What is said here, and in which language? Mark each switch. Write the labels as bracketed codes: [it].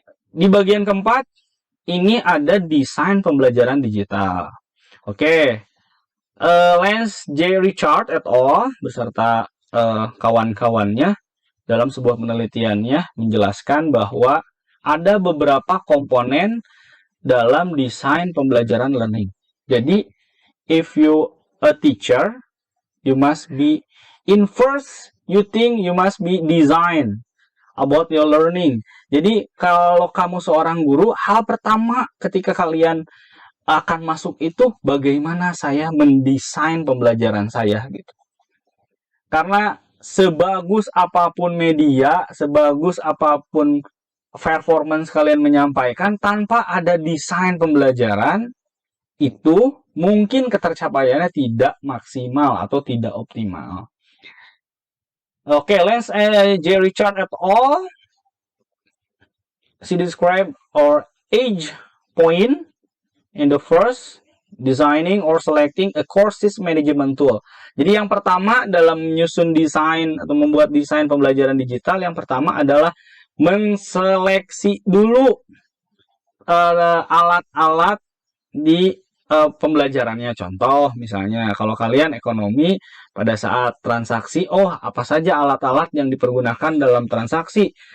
[id] Di bagian keempat, ini ada desain pembelajaran digital. Oke, Lance J. Richard et al. Beserta kawan-kawannya dalam sebuah penelitiannya menjelaskan bahwa ada beberapa komponen dalam desain pembelajaran learning. Jadi, [en] if you a teacher, you must be in first, you think you must be design about your learning. [id] Jadi kalau kamu seorang guru, hal pertama ketika kalian akan masuk itu bagaimana saya mendesain pembelajaran saya gitu. Karena sebagus apapun media, sebagus apapun performance kalian menyampaikan, tanpa ada desain pembelajaran, itu mungkin ketercapaiannya tidak maksimal atau tidak optimal. [en] Okay, Lance J. Richard et al. She described our age point in the first designing or selecting a courses management tool. [id] Jadi yang pertama dalam menyusun desain atau membuat desain pembelajaran digital, yang pertama adalah menseleksi dulu alat-alat di pembelajarannya. Contoh misalnya kalau kalian ekonomi, pada saat transaksi, apa saja alat-alat yang dipergunakan dalam transaksi.